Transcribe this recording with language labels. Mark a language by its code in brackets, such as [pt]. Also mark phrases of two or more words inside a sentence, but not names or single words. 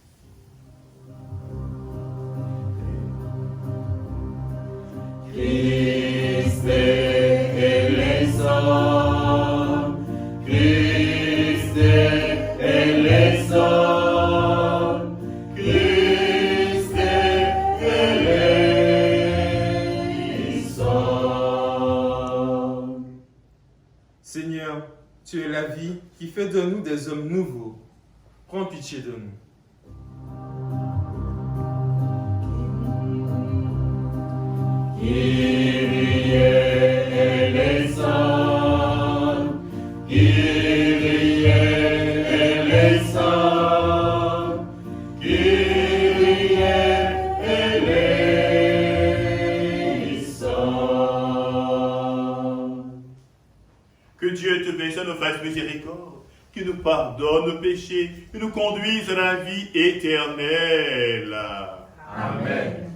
[el] Χριστέ ελέησον, Χριστέ ελέησον, Χριστέ ελέησον. [fr] Seigneur, tu es la vie qui fait de nous des hommes nouveaux. Prends pitié de nous. [el] Κύριε ελέησον, Κύριε ελέησον, Κύριε ελέησον. [fr] Que Dieu te bénisse, nous fasse miséricorde, qui nous pardonne nos péchés, et nous conduise à la vie éternelle. Amen.